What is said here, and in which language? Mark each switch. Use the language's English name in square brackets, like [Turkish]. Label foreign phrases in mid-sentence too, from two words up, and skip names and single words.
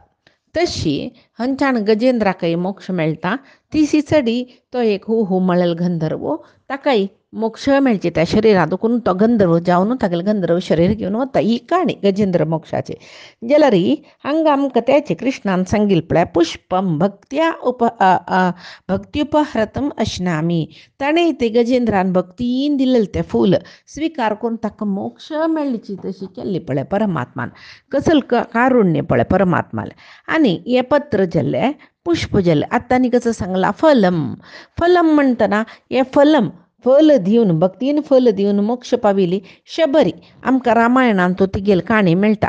[Konkani] तशी हंचाण गजेंद्राकय मोक्ष मेळटा. ती सिसडी तो एक हू मळल गंधर्व ताकाय मोक्ष मेळचे त्या शरिरां दुखून तो गंधर्व जावन तागेलें गंधर्व शरीर घेवन वता. ही काणी गजेंद्र मोक्षाची. जाल्यार हांगा आमकां तेचे कृष्णान सांगिल्लें पळय [Sanskrit] पुष्पम भक्त्या भक्त्युपहृतम अश्नामी. [Konkani] ताणें ते गजेंद्रान भक्तीन दिलेलें तें फूल स्विकार करून ताका मोक्ष मेळची तशी केल्ली पळय परमात्मान. कसल कारुण्य पळय परमात्मालें. आनी हें पत्र जाल्लें पुष्प जाल्लें. आतां आनी कसं सांगलां फलम. फलम म्हणटना हें फलम फल दिवन भक्तीन फल दिवन मोक्ष पाविली शबरी आमकां रामायणान तो तिगेल काणी मेळटा.